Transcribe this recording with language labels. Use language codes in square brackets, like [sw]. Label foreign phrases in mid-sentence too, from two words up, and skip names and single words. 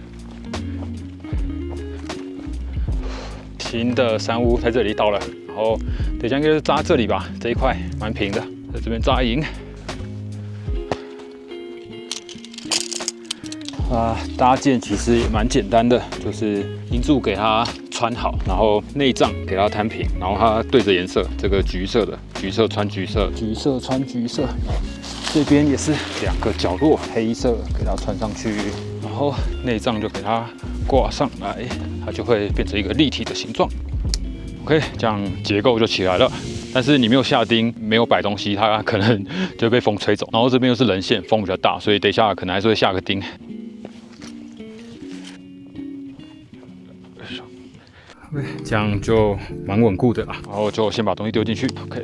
[zh] 新的山屋在這裡到了，然後等一下應該是紮這裡吧，這一塊蠻平的，在這邊紮營。搭建其實也蠻簡單的，就是營柱給它穿好，然後內帳給它攤平，然後它對着顏色，這個橘色的，橘色穿橘色，橘色穿橘色。這邊也是2個角落，黑色給它穿上去，然後內帳就給它掛上來，它就會變成一個立體的形狀。OK， 這樣結構就起來了。但是你沒有下釘，沒有擺東西，它可能就會被風吹走。然後這邊又是人線，風比較大，所以等一下可能還是會下個釘。這樣就蠻穩固的啦，然後就先把東西丟進去 ，OK。